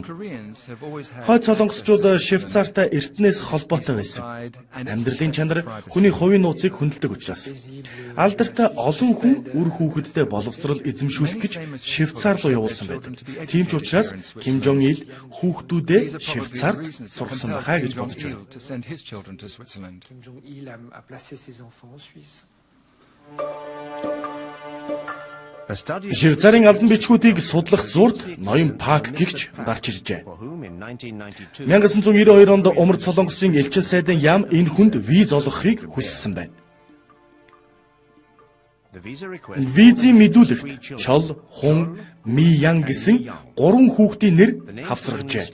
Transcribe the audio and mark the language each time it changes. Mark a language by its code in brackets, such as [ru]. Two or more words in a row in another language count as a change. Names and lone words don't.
[mn] Хойд солонгосчууд Швейцартай эртнээс холбоотой байсан. Амьдралын чанар хүний хувийн нууцыг хөндлөдөг учраас алдартай олон хүн үр хүүхэдтэй боловсрол эзэмшүүлэх гэж Швейцар руу явуулсан байдаг. Тийм ч учраас Ким Жон Ил хүүхдүүдээ Швейцарт сургасан байхаа гэж бодож байна. [fr] Kim Jong-il a placé ses enfants en Suisse. [mn] Швейцарын албан бичгүүдийг судлах зурд ноён Пак гэгч гарч иржээ. 1992 онд умард Солонгосын элчин сайдын яам энэ хүнд виз олгохыг хүссэн байна. Визийн мэдүүлэгт Чол, Хун, Ми Ян гэсэн 3 хүүхдийн нэр хавсаргажээ.